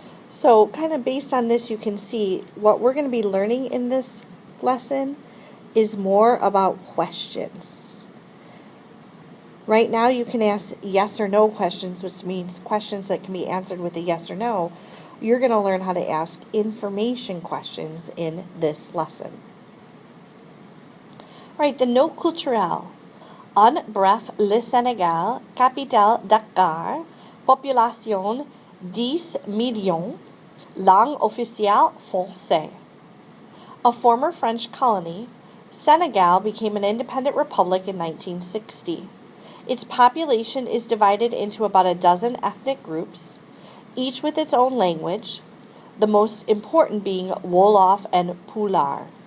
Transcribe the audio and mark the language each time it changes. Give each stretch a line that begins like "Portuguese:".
English: So kind of based on this, you can see what we're going to be learning in this lesson is more about questions. Right now you can ask yes or no questions, which means questions that can be answered with a yes or no. You're going to learn how to ask information questions in this lesson. All right, the note culturelle.
French: En bref, le Sénégal, capitale Dakar, population 10 millions, langue officielle français.
English: A former French colony, Senegal became an independent republic in 1960. Its population is divided into about a dozen ethnic groups, each with its own language, the most important being Wolof and Pulaar.